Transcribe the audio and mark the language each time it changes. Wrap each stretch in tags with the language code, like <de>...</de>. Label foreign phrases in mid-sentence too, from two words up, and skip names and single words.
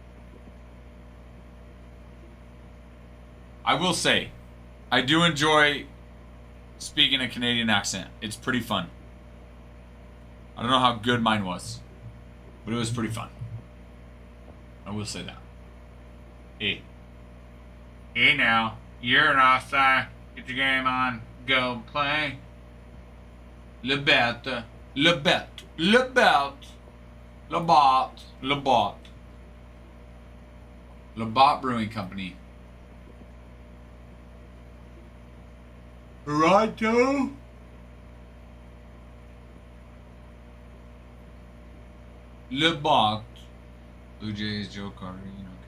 <en>I will say, I do enjoy speaking a Canadian accent. It's pretty fun. I don't know how good mine was, but it was pretty fun. I will say that. E. Hey now, you're an offside. Get your game on. Go play. Le bet. Le bet. Le bet. Le bot. Le bot. Le Bot Brewing Company. Toronto. Le Bot. Blue Jays, Joe Carter, you know.</en>